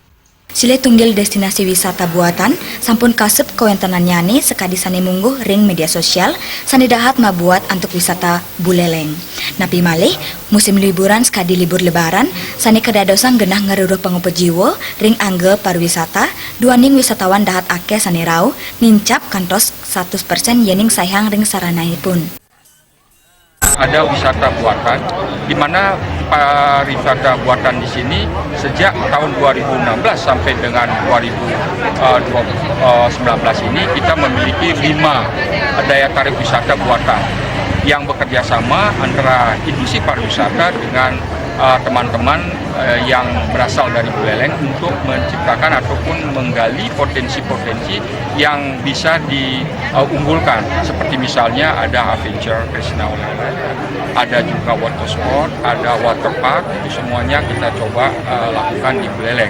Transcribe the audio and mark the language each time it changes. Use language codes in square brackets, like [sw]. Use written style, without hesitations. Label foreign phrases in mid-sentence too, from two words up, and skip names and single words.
[ban] Sile tunggil destinasi wisata buatan sampun kasep kawentenan nyane sekadi sane mungguh ring media sosial sane dahat mabuat antuk wisata Buleleng. Napi malih musim liburan sekadi libur lebaran sane kedadosan genah ngeruruh pangupet jiwa ring angge pariwisata duaning wisatawan dahat akeh sane rau nincap kantos 100% yening sayang ring saranaipun. [id] Ada wisata buatan, di mana pariwisata buatan di sini sejak tahun 2016 sampai dengan 2019 ini kita memiliki 5 daya tarik wisata buatan yang bekerja sama antara industri pariwisata dengan teman-teman yang berasal dari Buleleng untuk menciptakan ataupun menggali potensi-potensi yang bisa diunggulkan, seperti misalnya ada adventure Krishna Olala, ada juga [en] water sport, [id] ada [en] water park, [id] itu semuanya kita coba lakukan di Buleleng.